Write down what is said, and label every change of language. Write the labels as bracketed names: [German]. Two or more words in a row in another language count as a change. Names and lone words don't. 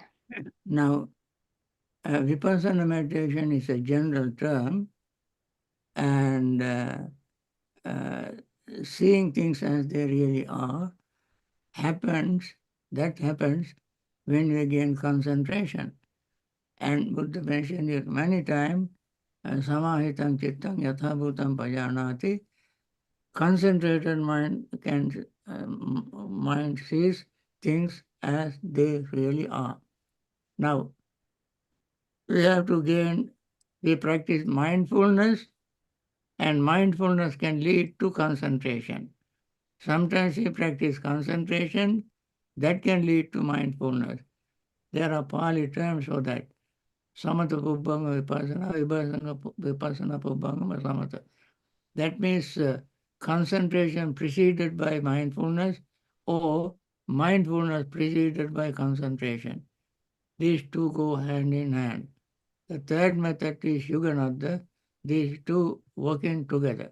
[English] Now, Vipassana meditation is a general term, and uh, seeing things as they really are happens when we gain concentration. And Buddha mentioned it many times, [Pali] samahitam chittam yatha bhutam pajanati. [English] Concentrated mind sees things as they really are. Now, we practice mindfulness, and mindfulness can lead to concentration. Sometimes we practice concentration, that can lead to mindfulness. There are Pali terms for that. [Pali] Samatha pubbanga vipassana, vipassana pubbanga samatha. [English] That means concentration preceded by mindfulness, or mindfulness preceded by concentration. These two go hand in hand. The third method is Yuganadha, these two working together.